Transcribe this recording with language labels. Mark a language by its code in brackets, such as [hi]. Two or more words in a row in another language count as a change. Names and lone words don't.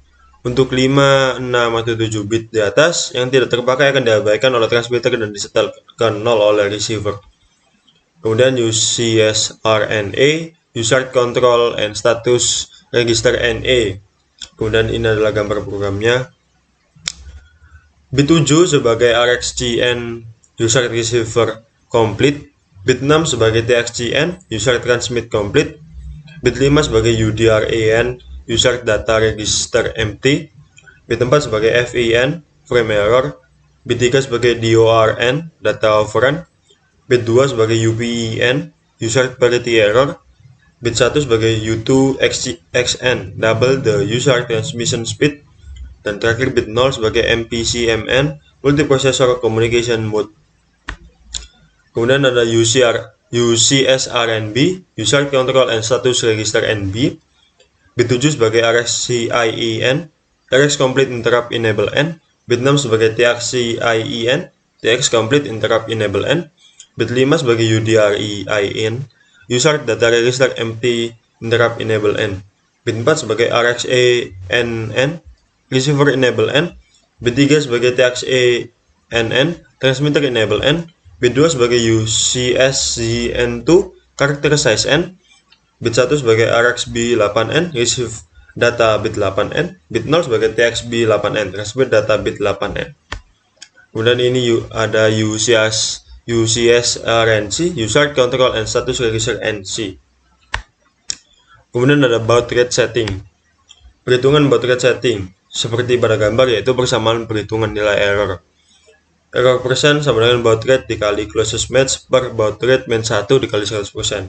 [id] Untuk 5, 6, atau 7 bit di atas yang tidak terpakai akan diabaikan oleh transmitter dan disetel ke 0 oleh receiver. Kemudian UCSRNA, USART Control and Status Register NA. Kemudian ini adalah gambar programnya. Bit 7 sebagai RxCN USART Receiver Complete, bit 6 sebagai TXCN USART Transmit Complete, bit 5 sebagai UDRAN USART Data Register Empty, bit 4 sebagai FEN Frame Error, bit 3 sebagai DORN Data Overrun, bit 2 sebagai UPEN USART Parity Error, bit 1 sebagai U2XN Double the USART Transmission Speed, dan terakhir bit 0 sebagai MPCMN Multiprocessor Communication Mode. Kemudian ada UCSRNB USART Control and Status Register NB, bit 7 sebagai RxCIEN RX Complete Interrupt Enable N, bit 6 sebagai TXCIEN TX Complete Interrupt Enable N, bit 5 sebagai UDREIN USART Data Register Empty Interrupt Enable N, bit 4 sebagai RxANN Receiver Enable N, bit 3 sebagai TXANN Transmitter Enable N, bit 2 sebagai UCSZN2 Character Size N, bit 1 sebagai RxB8N Receive Data bit 8N, bit 0 sebagai TXB8N Transmit Data bit 8N. Kemudian ini ada UCSRNC USART Control and Status Register NC. Kemudian ada [en] baud rate setting. [id] Perhitungan [en] baud rate setting [id] seperti pada gambar, yaitu persamaan perhitungan nilai error. Error persen sama dengan [en] baud rate [id] dikali [en] closest match per baud rate [id] min 1 dikali 100%.